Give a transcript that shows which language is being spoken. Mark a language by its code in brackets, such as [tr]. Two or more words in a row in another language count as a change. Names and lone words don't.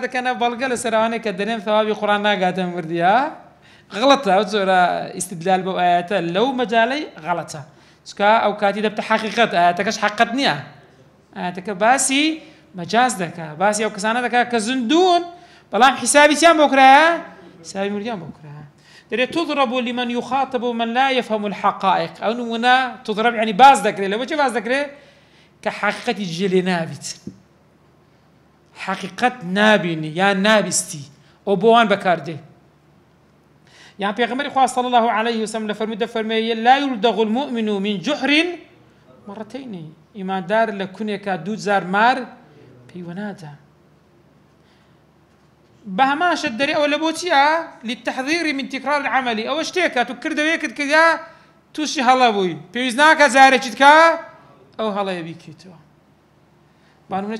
[ckb] دەکەنە بەڵگە لە سەراوانێک کە دەنێن ثەوابی قورئان ناگاتە مردی غەڵەتە ئەو جۆرە ئیستیدلال بەو ئاەتە لەو مەجالەی غەڵەتە چکە ئەو کاتی دەبتە حەقیقەت ئاەتەکەش حەقیقەت نییە ئاەتەکە باسی مەجاز دەکا باسی ئەو کەسانە دەکا کە زندوون بەڵام حیسابی چیان بۆ کرایە حیسابی مردیان بۆ کرایە دەرێت [ar] تضرب لمن يخاطب من لا يفهم الحقائق [ckb] ئەو نمونە تضرب يعني باز دەکرێت لەوە چێ باز دەکرێت کە حەقیقەتی جێ لێ نابیت حقیقت نابینی یان نابیستی ئەو بۆوان بەکاردێ یان پێغەمبەری خوا [ar] صلی الله عليه وسلم [ckb] لە فەرمووی دەفەرمێ [ar] لا يلدغ المؤمن من جحر مرتين [ckb] ئیماندار لە کونێکا دوو جار مار پێیوە نادا بە هەماشت دەرێ ئەوە لە بۆ چییە [ar] للتحذير من تکرار العمل [ckb] ئەوە شتێکە تو کردەوەیەکت کردیا تووشی هەڵە بووی پێویست ناکە جارێکیت کە ئەو هەڵەیە بیکەیتەوە بانوونێکی